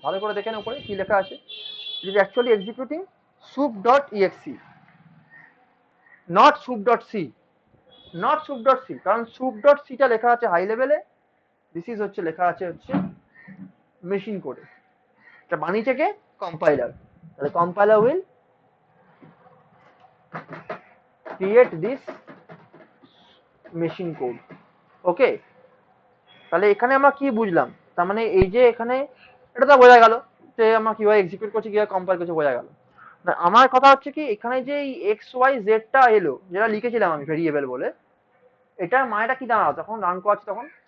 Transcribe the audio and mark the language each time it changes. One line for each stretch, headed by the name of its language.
Bangla: ভালো করে দেখেন উপরে কি লেখা আছে,
English: it is actually executing sup.exe, not sup.c,
Bangla: not sup.c, কারণ sup.c টা লেখা আছে হাই লেভেলে,
English: this is
Bangla: হচ্ছে লেখা আছে হচ্ছে মেশিন কোডে, এটা বানিয়েছে কে, কম্পাইলার। তাহলে
English: Compiler will create this machine code।
Bangla: ওকে, তাহলে এখানে আমরা কি বুঝলাম, তার মানে এই যে এখানে এটা তো বোঝা গেল যে আমরা কিভাবে এক্সিকিউট করছি, কিভাবে কম্পাইল করছি, বোঝা গেল। আমার কথা হচ্ছে কি, এখানে যে এই এক্স ওয়াই জেডটা এলো, যেটা লিখেছিলাম আমি ভেরিয়েবল বলে, এটার মানেটা কি দাঁড়ালো তখন রান করাচ্ছি তখন?